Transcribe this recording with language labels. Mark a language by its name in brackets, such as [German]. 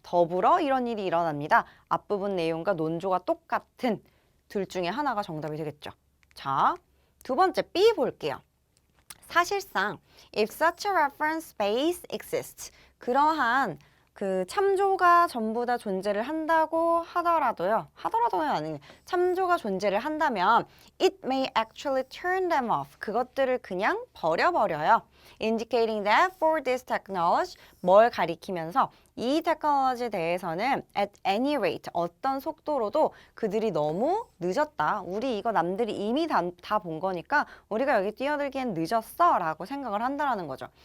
[Korean] 더불어 이런 일이 일어납니다. 앞부분 내용과 논조가 똑같은 둘 중에 하나가 정답이 되겠죠. 자, 두 번째 B 볼게요. 사실상 [English] if such a reference base exists, [Korean] 그러한 그 참조가 전부 다 존재를 한다고 하더라도요. 하더라도는 아니에요. 참조가 존재를 한다면 [English] it may actually turn them off. [Korean] 그것들을 그냥 버려버려요. [English] Indicating that for this technology, [Korean] 뭘 가리키면서 이 테크놀로지에 대해서는 [English] at any rate, [Korean] 어떤 속도로도 그들이 너무 늦었다. 우리 이거 남들이 이미 다 본 거니까 우리가 여기 뛰어들기엔 늦었어 라고 생각을 한다는 거죠.